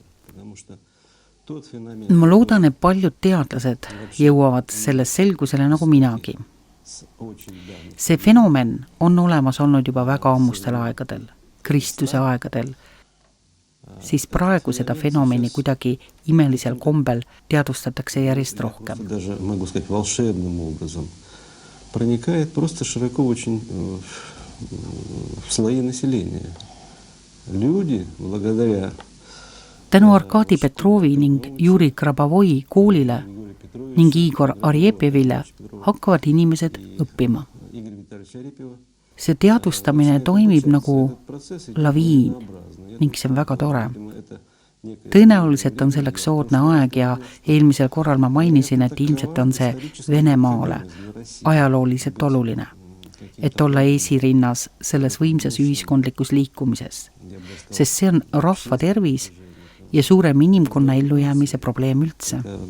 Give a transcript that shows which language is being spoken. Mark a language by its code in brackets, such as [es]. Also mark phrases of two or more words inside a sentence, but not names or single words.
[et] Ma loodan, et paljud teadlased jõuavad selles selgusele nagu minagi. See fenomen on olemas olnud juba väga ammustel aegadel, Kristuse aegadel, siis praegu seda fenomeni kuidagi imelisel kombel teadustatakse järjest rohkem. [ru] Проникает просто широко очень в слои населения. Люди, благодаря [et] tänu Arkadi Petrovi ning Juri Grabovoi koolile ning Igor Arjepjevile hakkavad inimesed õppima. See teadvustamine toimib nagu laviin ning see on väga tore. Tõenäoliselt on selleks soodne aeg ja eelmisel korral ma mainisin, et ilmselt on see Venemaale ajalooliselt oluline, et olla esirinnas selles võimsas ühiskondlikus liikumises, sest see on rahva tervis ja suurem inimkonna ellujäämise probleem üldse.